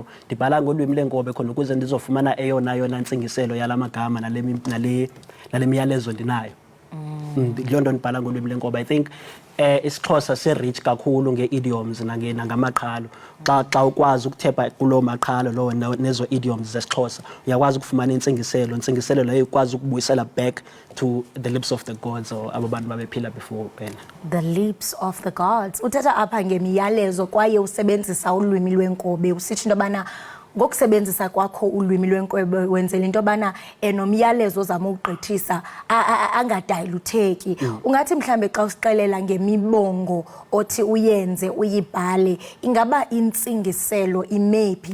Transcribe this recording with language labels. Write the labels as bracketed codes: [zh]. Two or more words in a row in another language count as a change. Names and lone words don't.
[xh] Ndibhala ngolwimi lwenkobe khona ukuze ndizofumana eyona ntsingiselo yalamagama nale miyalezo ndinayo. Leyo nto ndibhala ngolwimi lwenkobe. [en] I think [xh] isiXhosa se-rich kakhulu nge-idioms nangamaqhalo. Xa ukwazi ukuthepha kuloo maqhalo lowo nezo idioms zesiXhosa, uyakwazi ukufumana intsingiselo leyo ikwazi ukubuyisela [en] back to the lips of the gods [xh] or abo bantu babephila before wena. [en] The lips of the gods. [xh] Uthetha apha ngemiyalezo kwaye usebenzisa ulwimi lwenkobe. Usithi into bana ngokusebenzisa kwakho ulwimi lwenkobe wenzela into bana nomyalezo ozama ukugqithisa angadilutheki. Ungathi mhlambe xa usixelela ngemibongo othi uyenze uyibhale, ingaba intsingiselo imephi?